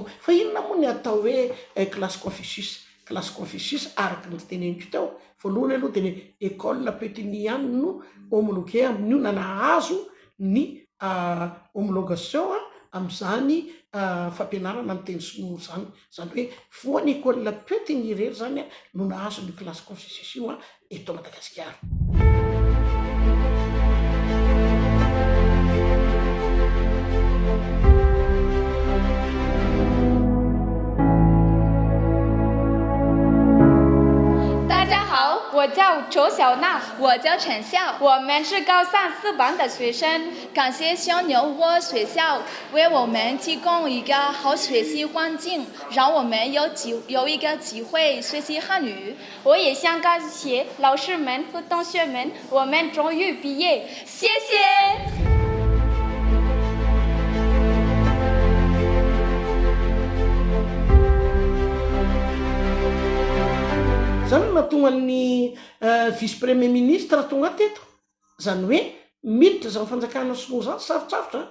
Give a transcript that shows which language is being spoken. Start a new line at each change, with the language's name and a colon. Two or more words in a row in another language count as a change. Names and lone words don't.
Malagasy: Fa inona moa ny atao hoe classe Confucius? Classe Confucius araka ny teneniko teo, voalohany aloha dia ny école Petit-Nid ihany no homologué amin'io na nahazo ny homologation amin'izany fampianarana amin'ny teny sinoa zany. Izany hoe voan'ny école Petit-Nid irery zany no nahazo ny classe Confucius io eto Madagasikara.
Chinese: 我叫周小娜，我叫陈笑，我们是高三4班的学生。感谢小牛窝学校为我们提供一个好学习环境，让我们有一个机会学习汉语。我也想感谢老师们和同学们，我们终于毕业，谢谢。
Malagasy: Zany mahatonga ny
French: vice premier ministre
Malagasy: tonga teto, zany hoe miditra zany fanjakana sinoa zany sarotsarotra